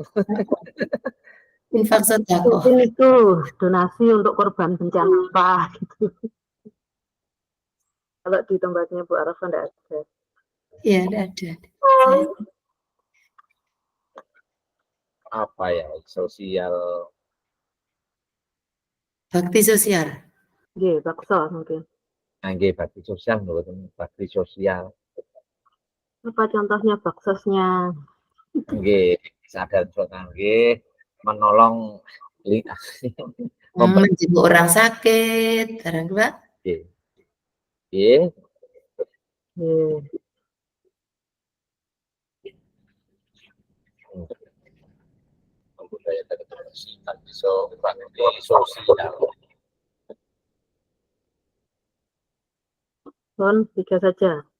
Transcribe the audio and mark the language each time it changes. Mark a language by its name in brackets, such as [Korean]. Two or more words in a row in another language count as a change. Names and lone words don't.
[Indonesian] Infak sedekah. Itu donasi untuk korban bencana apa gitu. Kalau di tempatnya Bu Arafa enggak ada. Iya, enggak ada. Apa ya sosial bakti sosial. Nggih, bakso mungkin. Nggih, bakti sosial bakti sosial. Apa contohnya baksosnya? Nggih, sadar nggih menolong menjenguk orang sakit, barang Pak. Nggih. Nggih. Membudayakan kebersihan bisa bakti sosial. Bon, 3 saja.